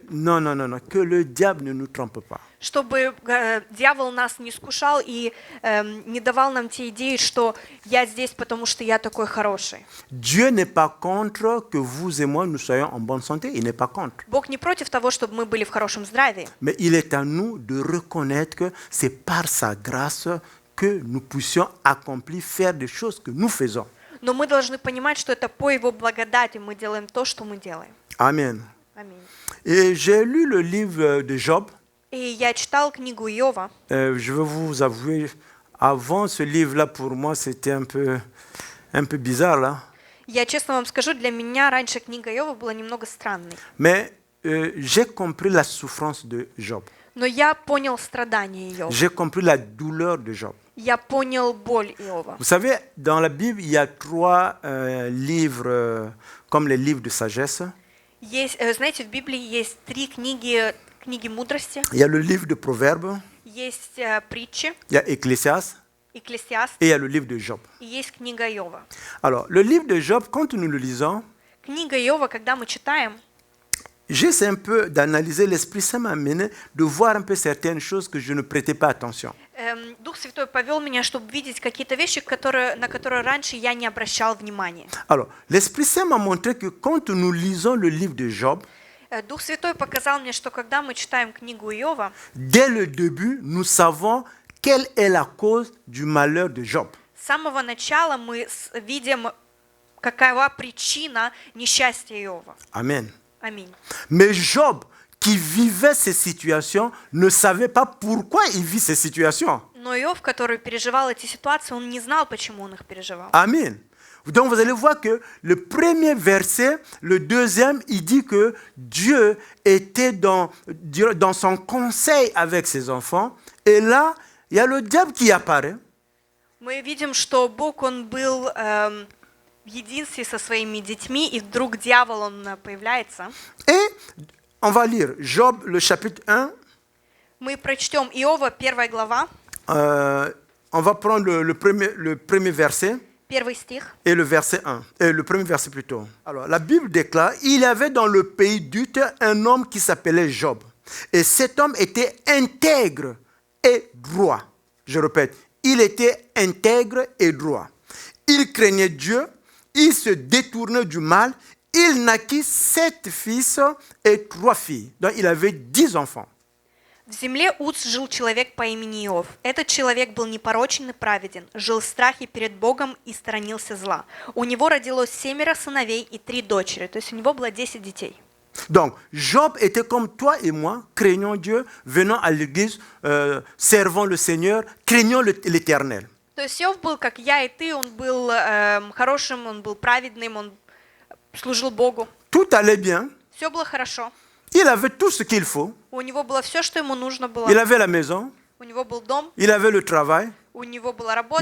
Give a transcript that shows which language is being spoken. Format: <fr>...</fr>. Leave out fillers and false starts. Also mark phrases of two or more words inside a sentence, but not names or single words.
<fr>Non, non, non, non. Que le diable ne nous trompe pas.</fr> <ru>Чтобы дьявол нас не искушал и не давал нам те идеи, что я здесь, потому что я такой хороший.</ru> <fr>Dieu n'est pas contre que vous et moi nous soyons en bonne santé. Il n'est pas contre.</fr> <ru>Бог не против того, чтобы мы были в хорошем здравии.</ru> <fr>Mais il est à nous de reconnaître que c'est par sa grâce que nous puissions accomplir, faire des choses que nous faisons.</fr> <ru>Но мы должны понимать, что это по Его благодати мы делаем то, что мы делаем.</ru> <fr>Amen.</fr> <ru>Аминь.</ru> <fr>Et j'ai lu le livre de Job.</fr> <ru>И я читал книгу Иова.</ru> <fr>Je vais vous avouer, avant ce livre-là, pour moi, c'était un peu bizarre, là.</fr> <ru>Я честно вам скажу, для меня раньше книга Иова была немного странной.</ru> <fr>Mais j'ai compris la souffrance de Job.</fr> <ru>Но я понял страдания Иова.</ru> <fr>J'ai compris la douleur de Job.</fr> <ru>Я понял боль Иова.</ru> <fr>Vous savez, dans la Bible, il y a 3 livres, comme les livres de sagesse.</fr> <ru>Есть, знаете, в Библии есть 3 книги мудрости,</ru> <fr>Il y a le livre de Proverbes,</fr> <ru>есть притчи,</ru> <fr>il y a Ecclésiaste</fr> <ru>Экклесиаст,</ru> <fr>et il y a le livre de Job.</fr> <ru>и есть книга Иова.</ru> <fr>Alors, le livre de Job, quand nous le lisons,</fr> <ru>Книга Иова, когда мы читаем,</ru> <fr>j'essaie un peu d'analyser, l'Esprit Saint m'a amené de voir un peu certaines choses que je ne prêtais pas attention.</fr> <ru>Дух Святой повел меня, чтобы видеть какие-то вещи, на которые раньше я не обращал внимания.</ru> <fr>Alors, l'Esprit Saint m'a montré que quand nous lisons le livre de Job,</fr> <ru>Дух Святой показал мне, что когда мы читаем книгу Иова,</ru> <fr>dès le début, nous savons quelle est la cause du malheur de Job.</fr> <ru>с самого начала мы видим, какова причина несчастья Иова.</ru> <fr>Amen.</fr> <ru>Аминь.</ru> <fr>Mais Job, qui vivait ces situations, ne savait pas pourquoi il vit ces situations.</fr> <ru>Но Иов, который переживал эти ситуации, он не знал, почему он их переживал.</ru> <fr>Amen. Donc vous allez voir que le premier verset, le deuxième, il dit que Dieu était dans son conseil avec ses enfants. Et là, il y a le diable qui apparaît.</fr> <ru>Мы видим, что Бог, он был в единстве со своими детьми, и вдруг дьявол, он появляется.</ru> <fr>Et on va lire Job, le chapitre 1.</fr> <ru>Мы прочтем Иова, 1 глава,</ru> <fr>On va prendre le premier verset.</fr> <ru>1 стих.</ru> <fr>Et le verset 1, le premier verset plutôt. Alors, la Bible déclare, il y avait dans le pays d'Uth un homme qui s'appelait Job. Et cet homme était intègre et droit. Je répète, il était intègre et droit. Il craignait Dieu, il se détournait du mal, il naquit 7 fils et 3 filles. Donc, il avait 10 enfants.</fr> <ru>В земле Уц жил человек по имени Иов. Этот человек был непорочен и праведен, жил в страхе перед Богом и сторонился зла. У него родилось 7 сыновей и 3 дочери, то есть у него было 10 детей.</ru> <fr>Donc, Job était comme toi et moi, craignant Dieu, venant à l'église, servant le Seigneur, craignant l'Éternel.</fr> <ru>То есть Иов был, как я и ты, он был хорошим, он был праведным, он служил Богу.</ru> <fr>Tout allait bien.</fr> <ru>Все было хорошо.</ru> <fr>Il avait tout ce qu'il faut.</fr> <ru>У него было все, что ему нужно было.</ru> <fr>Il avait la maison,</fr> <ru>У него был дом,</ru> <fr>il avait le travail,</fr> <ru>у него была работа,</ru>